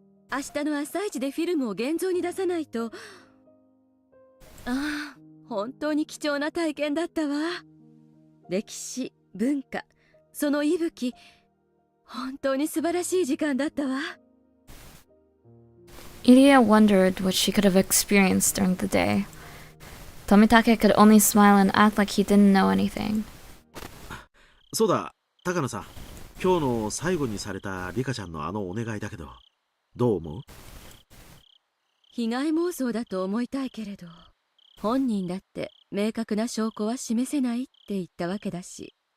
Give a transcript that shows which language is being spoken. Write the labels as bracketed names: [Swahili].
[Japanese] 明日の朝一でフィルムを現像に出さないと。ああ、本当に貴重な体験だったわ。歴史、文化、その息吹、本当に素晴らしい時間だったわ。 [English] Iria wondered what she could have experienced during the day. Tomitake could only smile and act like he didn't know anything. [Japanese] そうだ、高野さん。今日の最後にされたリカちゃんのあのお願いだけど、どう思う？被害妄想だと思いたいけれど、本人だって明確な証拠は示せないって言ったわけだし。